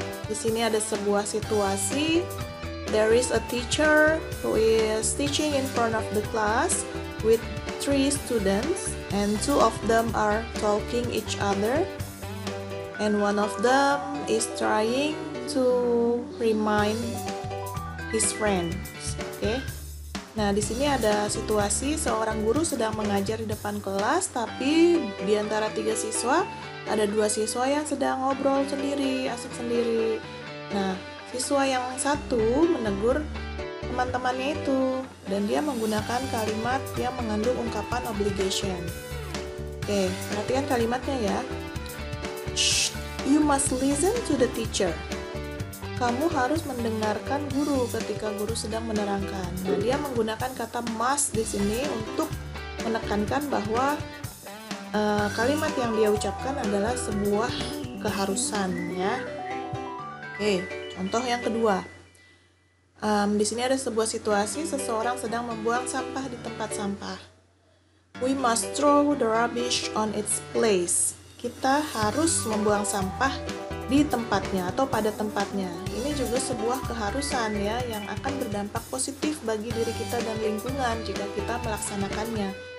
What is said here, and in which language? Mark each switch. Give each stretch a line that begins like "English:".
English: Di sini ada sebuah situasi. There is a teacher who is teaching in front of the class with 3 students, and 2 of them are talking each other, and one of them is trying to remind his friends. Oke.
Indonesian: Nah, di sini ada situasi seorang guru sedang mengajar di depan kelas, tapi di antara 3 siswa ada 2 siswa yang sedang ngobrol sendiri, asik sendiri. Nah, siswa yang satu menegur teman-temannya itu, dan dia menggunakan kalimat yang mengandung ungkapan obligation. Oke, perhatikan kalimatnya ya.
English: Shh, you must listen to the teacher.
Indonesian: Kamu harus mendengarkan guru ketika guru sedang menerangkan. Nah, dia menggunakan kata must di sini untuk menekankan bahwa kalimat yang dia ucapkan adalah sebuah keharusan ya. Oke, contoh yang kedua. Di sini ada sebuah situasi seseorang sedang membuang sampah di tempat sampah.
English: We must throw the rubbish on its place.
Indonesian: Kita harus membuang sampah di tempatnya atau pada tempatnya. Ini juga sebuah keharusan ya yang akan berdampak positif bagi diri kita dan lingkungan jika kita melaksanakannya.